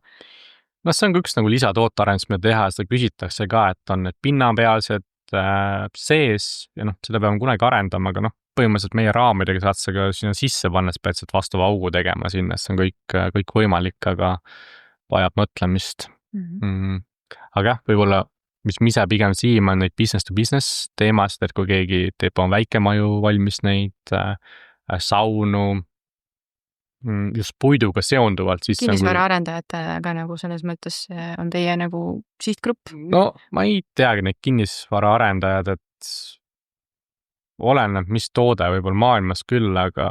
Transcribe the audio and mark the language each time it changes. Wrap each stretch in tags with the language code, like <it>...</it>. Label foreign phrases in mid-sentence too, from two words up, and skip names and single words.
<et>No see on ka üks nagu lisatootearendus, mida teha, seda küsitakse ka, et on need pinnapealsed sees ja noh, seda peame kunagi arendama, aga noh, põhimõtteliselt meie raamidega saad sa ka sinna sisse panna spetsiaalselt vastava augu tegema sinna, see on kõik võimalik, aga vajab mõtlemist. Aga jah, võib-olla, mis ise pigem siima on neid</et> <en>business to business</en> <et>teemasid, et kui keegi teeb oma väikemaju valmis neid saunu, just puiduga seonduvalt. Kinnisvaraarendajatega nagu selles mõttes on teie nagu sihtgrupp? No ma ei teagi neid kinnisvaraarendajad, et oleneb, mis toode võib-olla maailmas küll, aga</et>